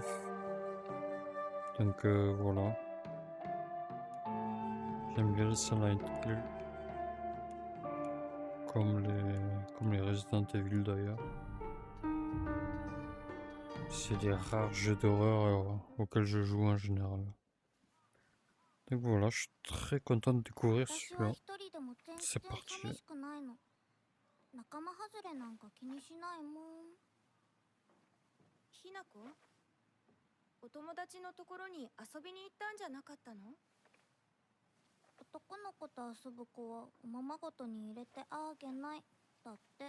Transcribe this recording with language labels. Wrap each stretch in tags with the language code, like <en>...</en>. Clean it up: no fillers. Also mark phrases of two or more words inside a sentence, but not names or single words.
<fr>Donc voilà, j'aime bien les Silent Hill comme les Resident Evil d'ailleurs. C'est les rares jeux d'horreur auxquels je joue en général. Donc voilà, je suis très content de découvrir</fr> <ja>私は</ja> <fr>celui-là.</fr> <ja>一人でも全</ja> <fr>C'est</fr> <ja>然</ja> <fr>parti.</fr> <ja>寂しくないの。仲間外れなんか気にしないもん。ひなこ、お友達のところに遊びに行ったんじゃなかったの？男の子と遊ぶ子はおままごとに入れてあげないだって。</ja>